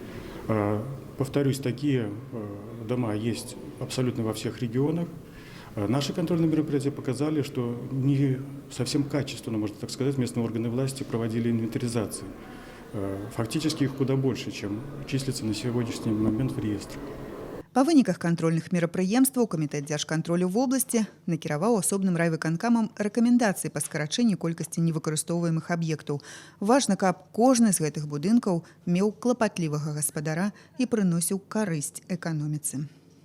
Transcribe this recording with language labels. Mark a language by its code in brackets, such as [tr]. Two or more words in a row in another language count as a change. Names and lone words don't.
[ru] Повторюсь, такие дома есть абсолютно во всех регионах. Наши контрольные мероприятия показали, что не совсем качественно, можно так сказать, местные органы власти проводили инвентаризации. Фактически их куда больше, чем числится на сегодняшний момент в реестре. [be] Па выніках кантрольных мерапрыемстваў камітэт дзяржкантролю вобласці накіраваў асобным райвыканкамам рэкамендацыі па скарачэнні колькасці невыкарыстоўваемых аб'ектаў. Важна, каб кожны з гэтых будынкаў меў клапатлівага гаспадара і прыносіў карысць эканоміцы.